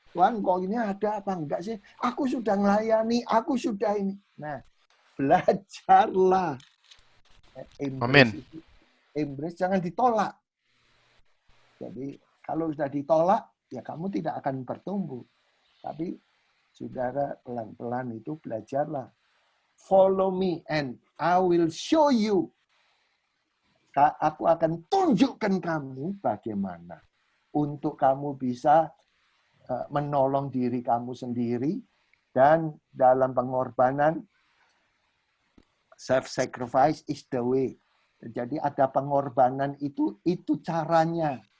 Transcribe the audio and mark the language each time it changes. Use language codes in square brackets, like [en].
[id] Tuhan, kok ini ada apa enggak sih? Aku sudah melayani, aku sudah ini. Nah, belajarlah. Amin. [en] Embrace, [id] jangan ditolak. Jadi kalau sudah ditolak, ya kamu tidak akan bertumbuh. Tapi saudara pelan-pelan itu belajarlah. [en] Follow me and I will show you. [id] Aku akan tunjukkan kamu bagaimana untuk kamu bisa menolong diri kamu sendiri, dan dalam pengorbanan [en] self-sacrifice is the way. [id] Jadi ada pengorbanan itu caranya.